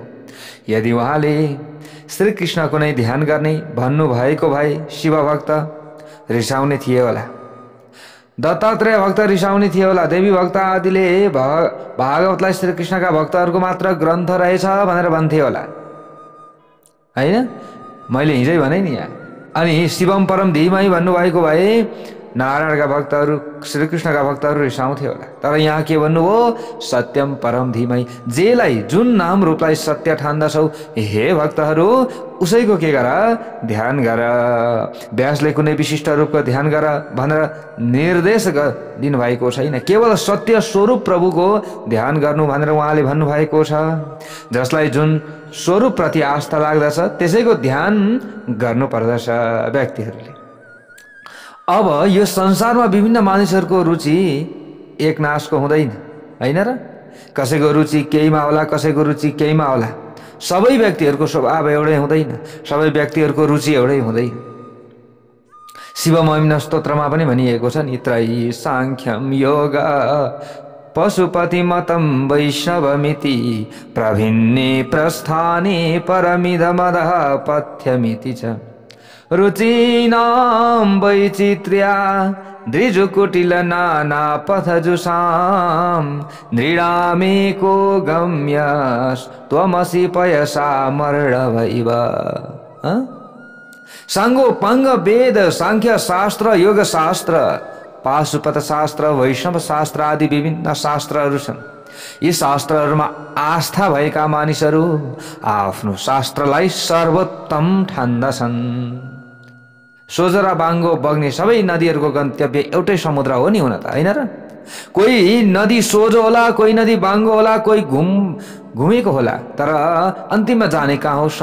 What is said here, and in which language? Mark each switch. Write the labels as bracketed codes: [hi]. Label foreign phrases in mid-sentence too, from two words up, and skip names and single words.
[ne] यदि उहाँले श्री कृष्णको नै ध्यान गर्ने भन्नुभएको भए शिव भक्त रिसाउने थिए होला, दत्तात्रेय भक्त रिसाउने थिए होला, देवी भक्त आदिले भागवतलाई श्री कृष्णका भक्तहरूको मात्र ग्रन्थ रहेछ भनेर भन्थे होला, हैन? मैले हिजै भने नि यहाँ। अनि [sa] शिवम परम धीमहि [ne] भन्नुभएको भए नारायणका भक्तहरू, श्री कृष्णका भक्तहरू रिसाउँथे होला। तर यहाँ के भन्नुभयो? [sa] सत्यम परम धीमहि। [ne] जेलाई, जुन नाम रूपलाई सत्य ठान्दछौ हे भक्तहरू, उसैको के गर, ध्यान गर। व्यासले कुनै विशिष्ट रूपको ध्यान गर भनेर निर्देश दिनुभएको छैन। केवल सत्य स्वरूप प्रभुको ध्यान गर्नु भनेर उहाँले भन्नुभएको छ। जसलाई जुन स्वरूप प्रति आस्था लाग्दछ त्यसैको ध्यान गर्नुपर्दछ व्यक्तिहरूले। अब यो संसारमा विभिन्न मानिसहरूको रुचि एक नासको हुँदैन, हैन र? कसैको रुचि केहीमा होला, कसैको रुचि केहीमा होला। सबै व्यक्तिहरूको स्वभाव एउटै हुँदैन, सबै व्यक्तिहरूको रुचि एउटै हुँदैन। शिव महिम्न स्तोत्रमा पनि भनिएको छ नि, [sa] त्रयी सांख्यम योग पशुपति मतम वैष्णवमिति प्रभिन्ने प्रस्थाने परमिदमदः पथ्यमिति च रुचीनां वैचित्र्या दृजुकुटिल नाना पथजुषां नृणामेको गम्यस् त्वमसि पयसा मर्णवैव। [ne] सांगो पंग वेद सांख्य शास्त्र योग शास्त्र पाशुपत शास्त्र वैष्णव शास्त्र आदि विभिन्न शास्त्रहरू छन्। यी शास्त्रहरूमा आस्था भएका मानिसहरू आफ्नो शास्त्रलाई सर्वोत्तम ठान्दछन्। सोझो र बाङ्गो बग्ने सबै नदीहरूको गन्तव्य एउटै समुद्र हो नि, हुन त, हैन र? कोही नदी सोझो होला, कोही नदी बाङ्गो होला, कोही घुमेको होला, तर अन्तिममा जाने कहाँ हो?